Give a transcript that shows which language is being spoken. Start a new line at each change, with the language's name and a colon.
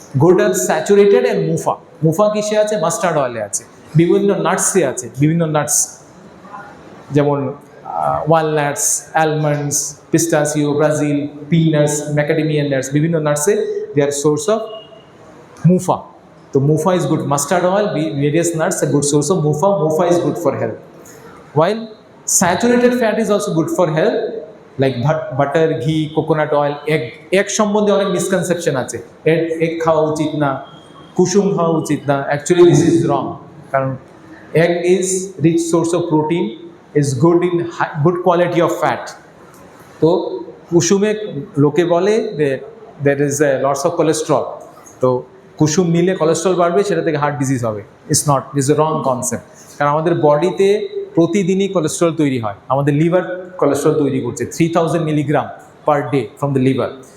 Bangla: Good আর saturated and মুফা। মুফা কিসে আছে? Mustard অয়েলে আছে, বিভিন্ন নাটসে আছে, বিভিন্ন নাটস, যেমন walnuts, almonds, পিস্তাচিও, Brazil, peanuts, macadamia nuts, বিভিন্ন নাটসে
English: They are source of MUFA. তো MUFA is good, mustard oil, various nuts a good source of mufa. Mufa is good for health, while saturated fat is also good for health, like butter, ghee, coconut oil, egg.
Bangla: egg সম্বন্ধে অনেক misconception আছে, egg খাওয়া উচিত না, কুসুম খাওয়া উচিত না।
English: Actually this is wrong, কারণ egg is rich source of protein, is good in good quality of fat.
Bangla: তো কুসুমে লোকে বলে
English: there is a lots of cholesterol,
Bangla: তো কুসুম নিলে কোলেস্ট্রল বাড়বে, সেটা থেকে হার্ট ডিজিজ হবে।
English: It's not, is a wrong concept.
Bangla: কারণ আমাদের বডিতে প্রতিদিনই কোলেস্ট্রল তৈরি হয়, আমাদের লিভার কোলেস্ট্রল তৈরি করছে
English: 3000 milligram per day from the liver.